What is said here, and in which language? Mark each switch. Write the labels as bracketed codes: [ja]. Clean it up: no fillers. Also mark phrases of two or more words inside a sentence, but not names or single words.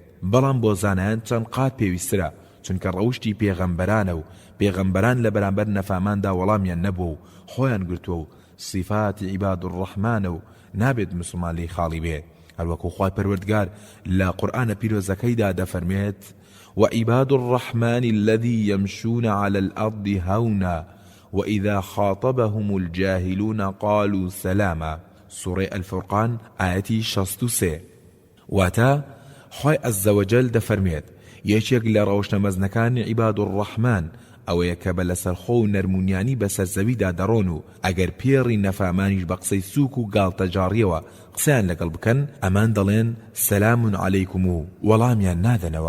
[ckb] بەڵام بۆ زانایان چەند قات پێویسترە، چونکە ڕەوشی پێغەمبەرانە و پێغەمبەران لە بەرامبەر نەفاماندا وەڵامیان نەبووە و خۆیان گرتووە و صفاتی [ar] عیباد الرحمانە [ckb] و نابێت مسلمان لێی خاڵی بێت. هەروەکو خوای پەروەردگار لە قورئانە پیرۆزەکەیدا دەفەرمێت [ar] وعباد الرحمن الذي يمشون على الأرض هونا وإذا خاطبهم الجاهلون قالوا سلاما. سورة الفرقان آياتي 63. [ckb] واتا خوای عەزەوەجەل دەفەرمێت یەکێک لە ڕەوشنەمەزنەکانی [ar] عیباد الرحمن [ckb] ئەوەیە کە بە لەسەرخۆ و نەرمونیانی بەسەر زەویدا دەڕۆن و ئەگەر پێڕی نەفامانیش بە قسەی سووک و گاڵتەجاڕیەوە قسەیان لەگەڵ بکەن ئەمان دەڵێن [ar] سەلام عەلەیکم [ckb] و وەڵامیان نادەنەوە.